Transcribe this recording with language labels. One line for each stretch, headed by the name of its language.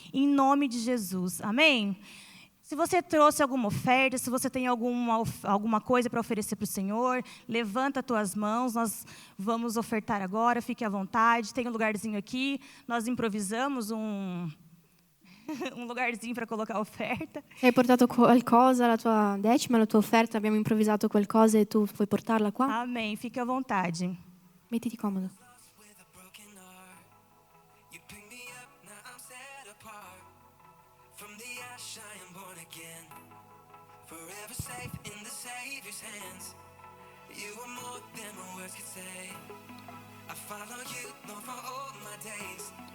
Portuguese: Em nome de Jesus. Amém? Se você trouxe alguma oferta, se você tem alguma coisa para oferecer para o Senhor, levanta as tuas mãos, nós vamos ofertar agora, fique à vontade. Tem um lugarzinho aqui, nós improvisamos um lugarzinho para colocar a oferta.
Italian: Hai portato qualcosa, la tua decima, la tua offerta, abbiamo improvvisato qualcosa e tu puoi portarla qua?
Portuguese: Amém, fique à vontade.
Italian: Mettiti comodo.
English: With a broken heart, you pick me up, now I'm set apart. From the ash I am born again, forever safe in the Savior's hands. You are more than my words could say. I follow you, Lord, for all my days.